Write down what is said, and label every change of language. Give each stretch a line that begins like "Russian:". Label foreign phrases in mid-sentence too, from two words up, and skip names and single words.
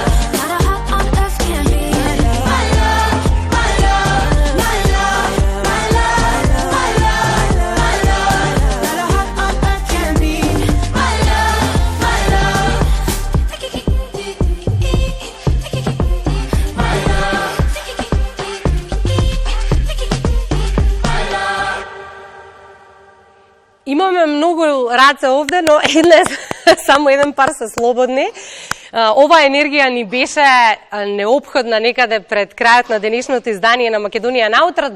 English: Not a heart on earth can be my love, my love, my love, my love, my love, my love. Not a heart on earth can be My love, my love. My love.
Macedonian: Имаме многу раце овде, но само еден пар се слободни. Ова енергија ни беше неопходна некаде пред крајот на денешното издание на Македонија наутро.